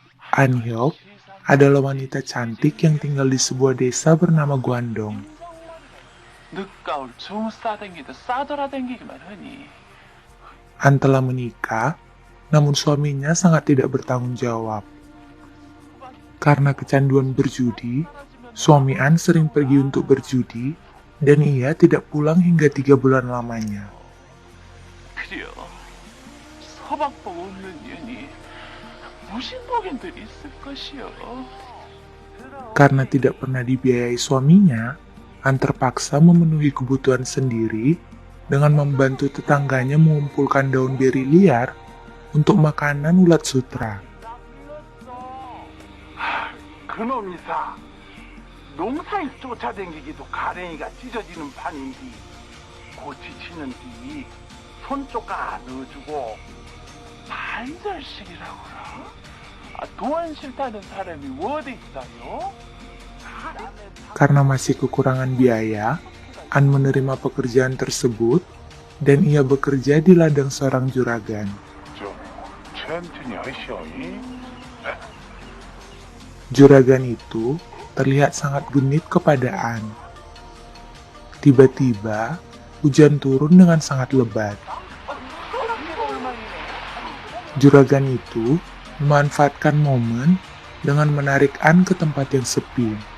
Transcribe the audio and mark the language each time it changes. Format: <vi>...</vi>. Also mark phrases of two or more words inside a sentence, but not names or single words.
<id>An Hyuk adalah wanita cantik yang tinggal di sebuah desa bernama Gwandong.</id> <ko>늦가을 중 싸댕기듯 싸돌아댕기기만 하니.</ko> <id>An telah menikah, namun suaminya sangat tidak bertanggung jawab. Karena kecanduan berjudi, suami An sering pergi untuk berjudi, dan ia tidak pulang hingga 3 bulan lamanya.</id> <ko>그려 서방복 없는 년이 무슨 복인들이 있을 것이여.</ko> <id>Karena tidak pernah dibiayai suaminya, An terpaksa memenuhi kebutuhan sendiri dengan membantu tetangganya mengumpulkan daun beri liar untuk makanan ulat sutra.</id> <ko>그놈이사 농사일 쫓아댕기기도 가랭이가 찢어지는 판인디 고치치는 뒤 손조가 넣어주고 반절씩이라고라? 돈 싫다는 사람이 어디 있어요?</ko> <id>Karena masih kekurangan biaya, An menerima pekerjaan tersebut dan ia bekerja di ladang seorang juragan.</id> <ko>좀 천천히 하시오이.</ko> <id>Juragan itu terlihat sangat genit kepada An. Tiba-tiba, hujan turun dengan sangat lebat. Juragan itu memanfaatkan momen dengan menarik An ke tempat yang sepi.</id>